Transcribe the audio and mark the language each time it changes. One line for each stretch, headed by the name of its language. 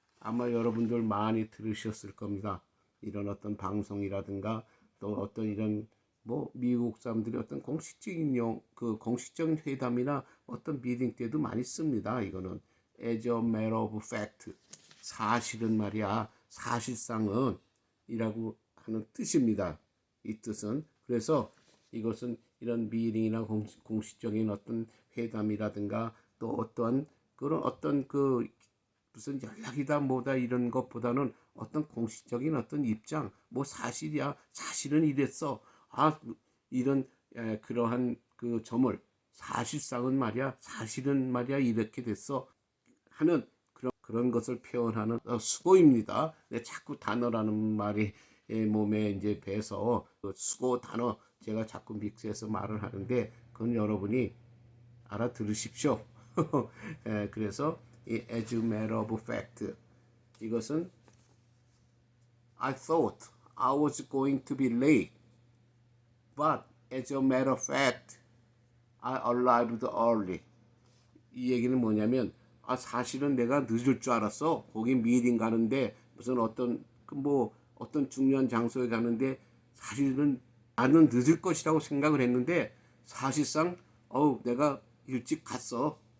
Korean: 아마 여러분들 많이 들으셨을 겁니다. 이런 어떤 방송이라든가 또 어떤 이런 뭐 미국 사람들이 어떤 공식적인 회담이나 어떤 미팅 때도 많이 씁니다. 이거는
English: as a matter of fact.
Korean: 사실은 말이야. 사실상은 이라고 하는 뜻입니다. 이 뜻은. 그래서 이것은 이런 미팅이나 공식적인 어떤 회담이라든가 또 어떠한 그런 어떤 무슨 연락이다 뭐다 이런 것보다는 어떤 공식적인 어떤 입장 뭐 사실이야 사실은 이랬어 이런 그러한 그 점을 사실상은 말이야 사실은 말이야 이렇게 됐어 하는 그런 것을 표현하는 수고입니다. 자꾸 단어라는 말이 몸에 이제 배서 그 수고 단어 제가 자꾸 믹스해서 말을 하는데 그건 여러분이 알아들으십시오. 그래서 이
English: as a matter of fact
Korean: 이것은
English: I thought I was going to be late, but as a matter of fact I arrived early.
Korean: 이 얘기는 뭐냐면 사실은 내가 늦을 줄 알았어. 거기 미팅 가는데 무슨 어떤 중요한 장소에 가는데 사실은 나는 늦을 것이라고 생각을 했는데 사실상 내가 일찍 갔어.